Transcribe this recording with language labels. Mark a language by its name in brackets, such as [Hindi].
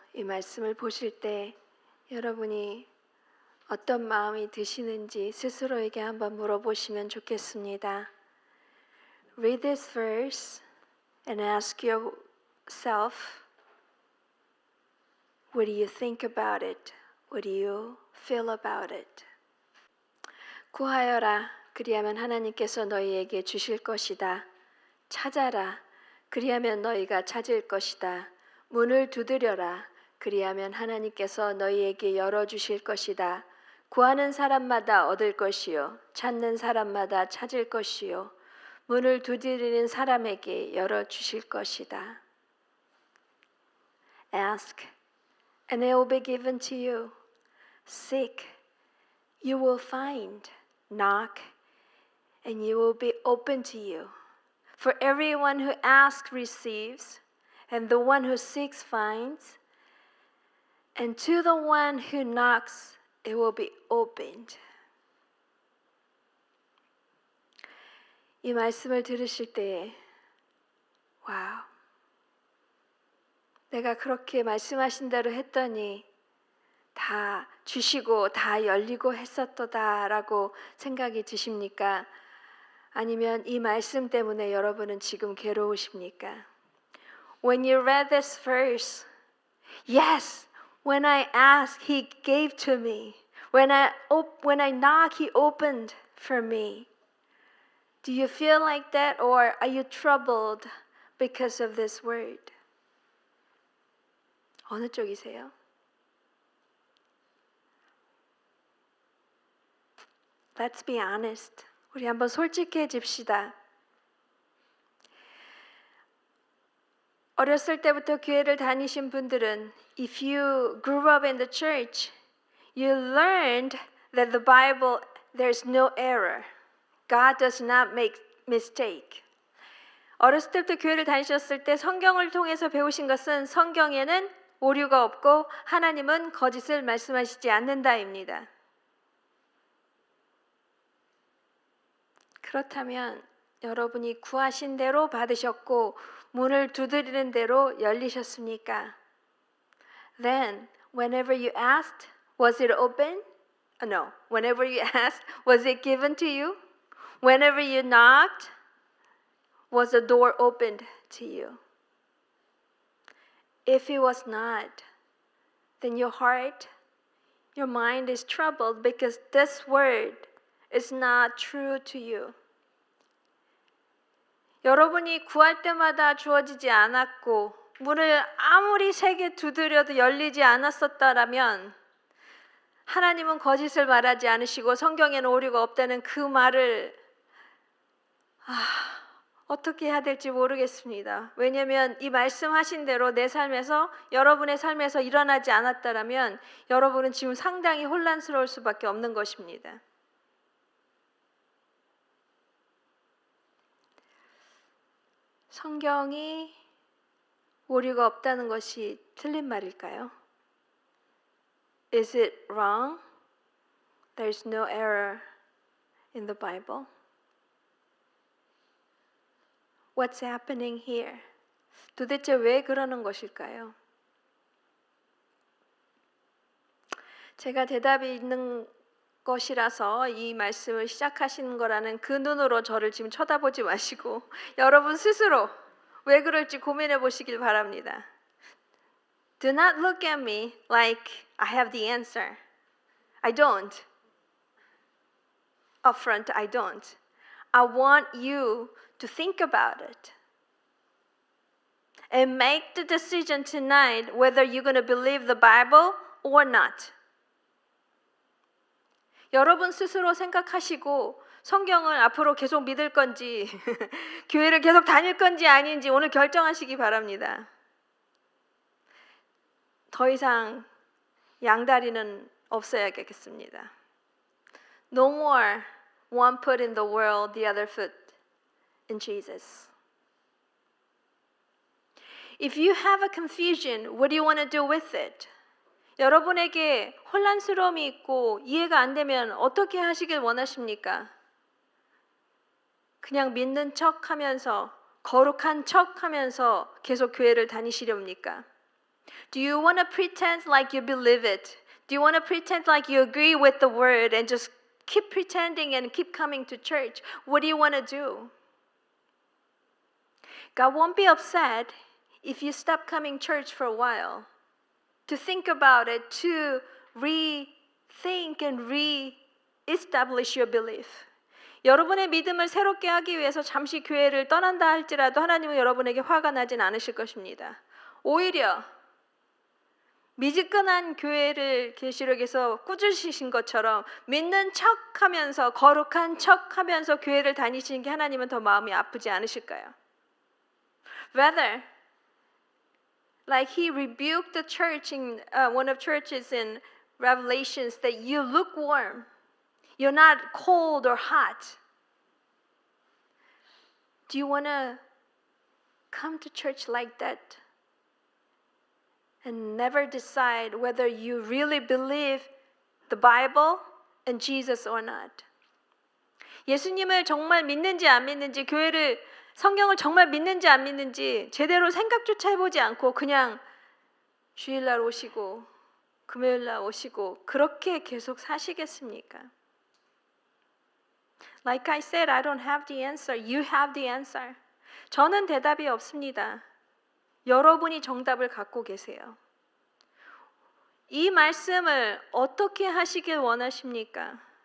[Korean] 이 말씀을 보실 때 여러분이 어떤 마음이 드시는지 스스로에게 한번 물어보시면 좋겠습니다. [English] Read this verse and ask yourself, what do you think about it? What do you feel about it? [Korean] 구하여라, 그리하면 하나님께서 너희에게 주실 것이다. 찾아라, 그리하면 너희가 찾을 것이다. 문을 두드려라, 그리하면 하나님께서 너희에게 열어주실 것이다. 구하는 사람마다 얻을 것이요, 찾는 사람마다 찾을 것이요, 문을 두드리는 사람에게 열어주실 것이다. [English] Ask, and it will be given to you. Seek, you will find. Knock, and it will be open to you. For everyone who asks receives, and the one who seeks finds, and to the one who knocks it will be opened. [Korean] 이 말씀을 들으실 때, 와우, 내가 그렇게 말씀하신 대로 했더니 다 주시고 다 열리고 했었도다라고 생각이 드십니까? 아니면 이 말씀 때문에 여러분은 지금 괴로우십니까? [English] When you read this verse, yes, when I asked, He gave to me. When I knock, He opened for me. Do you feel like that, or are you troubled because of this word? [Korean] 어느 쪽이세요? [English] Let's be honest. [Korean] 우리 한번 솔직해집시다. 어렸을 때부터 교회를 다니신 분들은 [English] if you grew up in the church, you learned that the Bible there's no error. God does not make mistake. [Korean] 어렸을 때부터 교회를 다니셨을 때 성경을 통해서 배우신 것은 성경에는 오류가 없고 하나님은 거짓을 말씀하시지 않는다입니다. 그렇다면 여러분이 구하신 대로 받으셨고 문을 두드리는 대로 열리셨습니까? Then, whenever you asked, was it open? No. Whenever you asked, was it given to you? Whenever you knocked, was the door opened to you? If it was not, then your heart, your mind is troubled because this word is not true to you. 여러분이 구할 때마다 주어지지 않았고 문을 아무리 세게 두드려도 열리지 않았었다라면 하나님은 거짓을 말하지 않으시고 성경에는 오류가 없다는 그 말을 어떻게 해야 될지 모르겠습니다. 왜냐하면 이 말씀하신 대로 내 삶에서 여러분의 삶에서 일어나지 않았다라면 여러분은 지금 상당히 혼란스러울 수밖에 없는 것입니다. 성경이 오류가 없다는 것이 틀린 말일까요? [English] Is it wrong? There's no error in the Bible. What's happening here? [Korean] 도대체 왜 그러는 것일까요? 제가 대답이 있는 것이라서 이 말씀을 시작하시는 거라는 그 눈으로 저를 지금 쳐다보지 마시고 여러분 스스로 왜 그럴지 고민해 보시길 바랍니다. [English] Do not look at me like I have the answer. I don't. Up front, I don't. I want you to think about it and make the decision tonight whether you're going to believe the Bible or not. [Korean] 여러분 스스로 생각하시고 성경을 앞으로 계속 믿을 건지 교회를 계속 다닐 건지 아닌지 오늘 결정하시기 바랍니다. 더 이상 양다리는 없어야겠습니다. [English] No more one foot in the world, the other foot in Jesus. If you have a confusion, what do you want to do with it? [Korean] 여러분에게 혼란스러움이 있고 이해가 안 되면 어떻게 하시길 원하십니까? 그냥 믿는 척 하면서 거룩한 척하면서 계속 교회를 다니시렵니까? [English] Do you want to pretend like you believe it? Do you want to pretend like you agree with the word and just keep pretending and keep coming to church? What do you want to do? God won't be upset if you stop coming church for a while. To think about it, to rethink and re-establish your belief. [Korean] 여러분의 믿음을 새롭게 하기 위해서 잠시 교회를 떠난다 할지라도 하나님은 여러분에게 화가 나진 않으실 것입니다. 오히려 미지근한 교회를 계시록에서 꾸짖으신 것처럼 믿는 척하면서 거룩한 척하면서 교회를 다니시는 게 하나님은 더 마음이 아프지 않으실까요? [English] Rather, like he rebuked the church in one of churches in Revelations that you lukewarm, you're not cold or hot. Do you want to come to church like that and never decide whether you really believe the Bible and Jesus or not? [Korean] 예수님을 정말 믿는지 안 믿는지, 교회를 성경을 정말 믿는지 안 믿는지 제대로 생각조차 해보지 않고 그냥 주일날 오시고 금요일날 오시고 그렇게 계속 사시겠습니까? [English] Like I said, I don't have the answer. You have the answer. [Korean] 저는 대답이 없습니다. 여러분이 정답을 갖고 계세요. 이 말씀을 어떻게 하시길 원하십니까?